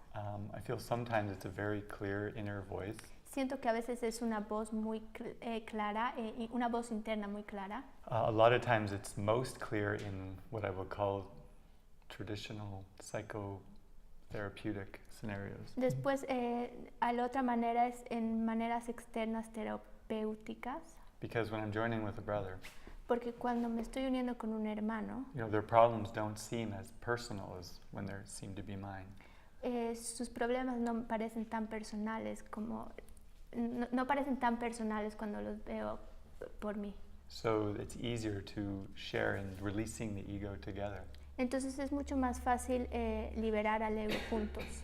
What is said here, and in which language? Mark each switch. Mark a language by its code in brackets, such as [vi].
[en] I feel sometimes it's a very clear inner voice. [es] Siento que a veces es una voz muy clara, y una voz interna muy clara. [en] A lot of times it's most clear in what I would call traditional psychotherapeutic scenarios. [es] Después, a la otra manera es en maneras externas terapéuticas, [en] Because when I'm joining with a brother, [es] porque cuando me estoy uniendo con un hermano, [en] their problems don't seem as personal as when they seem to be mine. [es] Sus problemas no parecen tan personales no parecen tan personales cuando los veo por mí. [en] So it's easier to share in releasing the ego together. [es] Entonces es mucho más fácil liberar al ego juntos.